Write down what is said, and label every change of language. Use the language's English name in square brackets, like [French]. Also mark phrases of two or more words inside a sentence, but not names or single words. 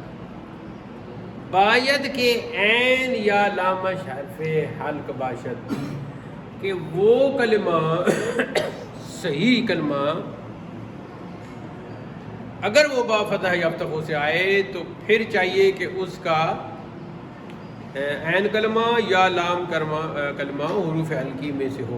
[Persian] باید کے عین یا لامش حرف حلق باشد، [Urdu] کہ وہ کلمہ صحیح کلمہ اگر وہ با [Arabic] فتح یفتح [Urdu] سے آئے تو پھر چاہیے کہ اس کا عین کلمہ یا لام کلمہ حروف حلقی میں سے ہو۔